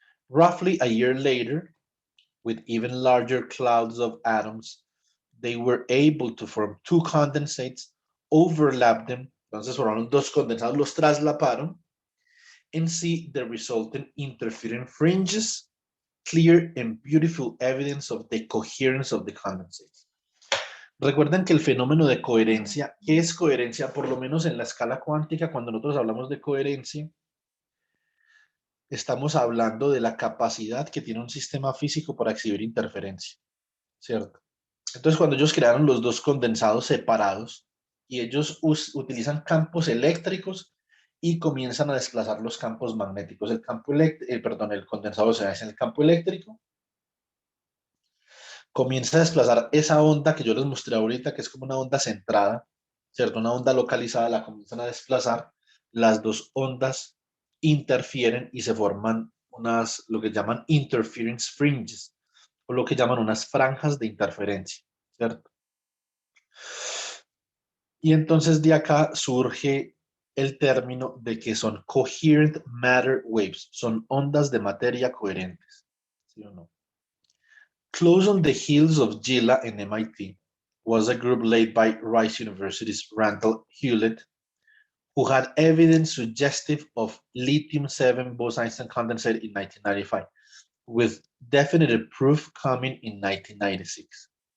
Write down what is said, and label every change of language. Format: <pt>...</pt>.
<en>Roughly a year later, with even larger clouds of atoms, they were able to form 2 condensates, overlap them,</en> <es>entonces formaron 2 condensados, los traslaparon,</es> <en>and see the resultant interference fringes, clear and beautiful evidence of the coherence of the condensates.</en> <es>Recuerden que el fenómeno de coherencia, ¿qué es coherencia? Por lo menos en la escala cuántica, cuando nosotros hablamos de coherencia, estamos hablando de la capacidad que tiene un sistema físico para exhibir interferencia, ¿cierto? Entonces, cuando ellos crearon los 2 condensados separados y ellos utilizan campos eléctricos y comienzan a desplazar los campos magnéticos. El condensado se hace en el campo eléctrico, comienza a desplazar esa onda que yo les mostré ahorita, que es como una onda centrada, ¿cierto? Una onda localizada la comienzan a desplazar, las dos ondas interfieren y se forman lo que llaman</es> <en>interference fringes,</en> <es>o lo que llaman unas franjas de interferencia, ¿cierto? Y entonces de acá surge el término de que son</es> <en>coherent matter waves,</en> <es>son ondas de materia coherentes, ¿sí o no?</es> <en>Close on the heels of GILA and MIT was a group led by Rice University's Randall Hewlett, who had evidence suggestive of lithium-7 Bose-Einstein condensate in 1995, with definitive proof coming in 1996.</en>